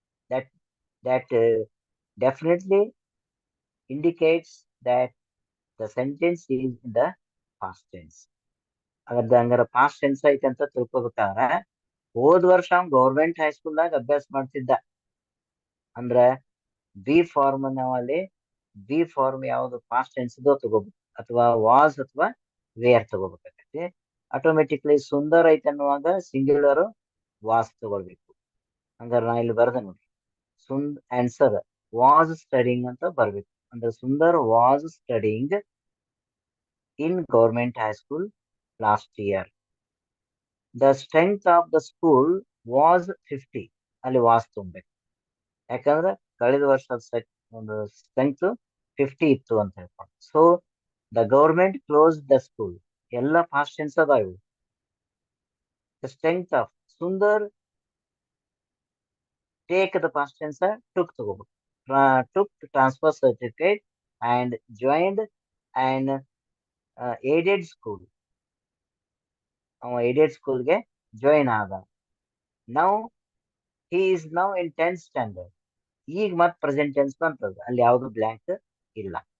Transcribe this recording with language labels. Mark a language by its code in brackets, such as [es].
[en] that that definitely indicates that the sentence is in the past tense. [kn] ಅದ್ರದ್ದು ಹಂಗಾರ past tense ಐತೆ ಅಂತ ತಿಳ್ಕೊಬೇಕಾದ್ರೆ ಹೋದ್ ವರ್ಷ ಅವ್ನು ಗೌರ್ಮೆಂಟ್ ಹೈಸ್ಕೂಲ್ನಾಗ ಅಭ್ಯಾಸ ಮಾಡ್ತಿದ್ದ ಅಂದ್ರ ಬಿ ಫಾರ್ಮ್ ನಾವಲ್ಲಿ ಬಿ ಫಾರ್ಮ್ ಯಾವ್ದು ಪಾಸ್ಟ್ ಟೆನ್ಸ್ ತಗೋಬೇಕು, ಅಥವಾ ವಾಸ್ ಅಥವಾ ವೇರ್ ತಗೋಬೇಕಾಗತ್ತೆ. ಆಟೋಮೆಟಿಕ್ಲಿ ಸುಂದರ್ ಐತೆ ಅನ್ನುವಾಗ ಸಿಂಗ್ಯುಲರ್ ವಾಸ್ ತಗೊಳ್ಬೇಕು. ಹಂಗಾರ ನಾ ಇಲ್ಲಿ ಬರ್ದೆ ನೋಡಿ, ಆನ್ಸರ್ [en] was studying [kn] ಅಂತ ಬರ್ಬೇಕು. [en] ಅಂದ್ರೆ Sundar was studying in government high school last year. The strength of the school was 50. [kn] ಅಲ್ಲಿ ವಾಸ್ ತುಂಬಬೇಕು. ಯಾಕಂದ್ರೆ ಕಳೆದ ವರ್ಷದ ಒಂದು ಸ್ಟ್ರೆಂತ್ 50 ಇತ್ತು ಅಂತ ಹೇಳ್ಕೊಂಡು. [en] so the government close the school [kn] ಎಲ್ಲ ಪಾಸ್ಟ್ ಟೆನ್ಸ್ ಅದಾವ ಇವು. [en] The strength of Sundar take the past tense took ತಗೋಬೇಕು. took transfer certificate and joined an [kn] aided school, ಅವ ಏಡೆಡ್ ಸ್ಕೂಲ್ಗೆ ಜಾಯಿನ್ ಆದ. [en] Now he is now in 10th standard. [kn] ಈಗ ಮತ್ತೆ present tense ಬಂತದ, ಅಲ್ಲಿ ಯಾವುದು ಬ್ಲ್ಯಾಂಕ್ ಇಲ್ಲ.